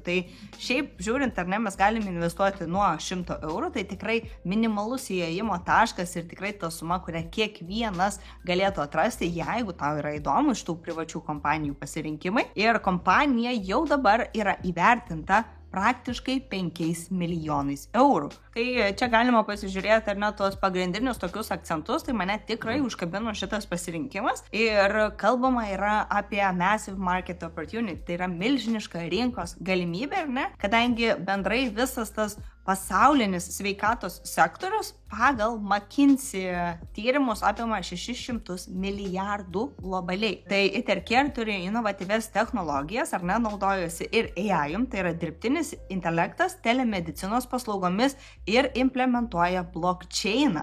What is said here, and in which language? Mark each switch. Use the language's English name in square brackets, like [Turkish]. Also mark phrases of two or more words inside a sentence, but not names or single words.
[Lithuanian] Tai šiaip žiūrint, ar ne, mes galime investuoti nuo 100 eurų, tai tikrai minimalus įėjimo taškas ir tikrai ta suma, kurią kiekvienas galėtų atrasti, jeigu tau yra įdomu iš tų privačių kompanijų pasirinkimai. Ir kompanija jau dabar yra įvertinta praktiškai 5 milijonais eurų. Tai čia galima pasižiūrėti ar ne tuos pagrindinius tokius akcentus, tai mane tikrai užkabino šitas pasirinkimas ir kalbama yra apie [English] massive market opportunity, [Lithuanian] tai yra milžiniška rinkos galimybė, ar ne, kadangi bendrai visas tas pasaulinis sveikatos sektorius pagal McKinsey tyrimus apima 600 milijardų globaliai. Tai Itercare turi inovatyvias technologijas, ar ne, naudojasi ir AI, tai yra dirbtinis intelektas, telemedicinos paslaugomis ir implementuoja blockchainą.